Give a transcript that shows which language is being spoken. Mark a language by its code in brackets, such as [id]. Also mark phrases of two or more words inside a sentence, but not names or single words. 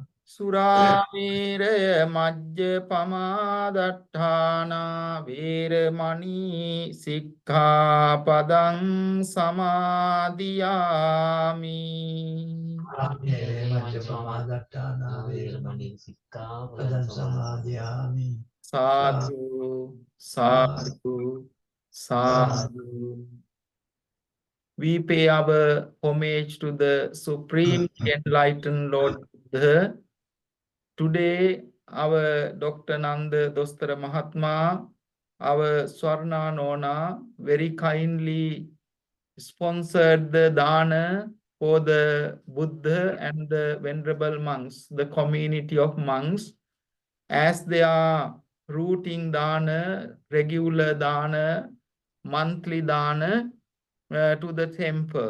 [pi] සුරාමේරය මජ්ජපමාදට්ඨානා වේරමණී සික්ඛාපදං සමාදියාමි. ආමේ මජ්ජපමාදට්ඨාන වේරමණී සික්ඛාපදං සමාදියාමි. සාදු සාදු සාදු. [en] We pay our homage to the Supreme Enlightened Lord Buddha. Today, our Dr. Nanda Dostara Mahatma, our Swarna Nona, very kindly sponsored the dana for the Buddha and the venerable monks, the community of monks, as they are routing dana, regular dana, monthly dana to the temple.